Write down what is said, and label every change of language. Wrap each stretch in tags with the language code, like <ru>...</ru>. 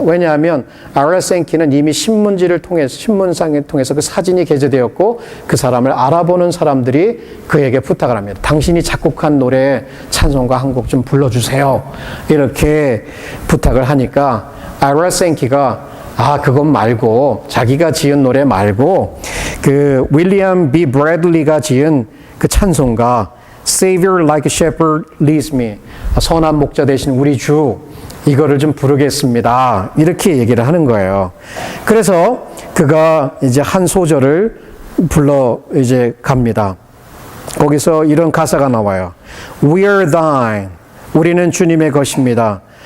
<ko>왜냐하면 아이라 생키는 이미 신문상을 통해서 그 사진이 게재되었고 그 사람을 알아보는 사람들이 그에게 부탁을 합니다. 당신이 작곡한 노래 찬송가 한 곡 좀 불러주세요. 이렇게 부탁을 하니까 아이라 생키가 그건 말고 자기가 지은 노래 말고 그 윌리엄 B. 브래들리가 지은 그 찬송가</ko> <en>Savior like a shepherd leads me.</en> <ko>선한 목자 되신 우리 주 이거를 좀 부르겠습니다. 이렇게 얘기를 하는 거예요. 그래서 그가 이제 한 소절을 불러 이제 갑니다. 거기서 이런 가사가 나와요.</ko> <en>We are thine.</en> <ko>우리는 주님의 것입니다.</ko>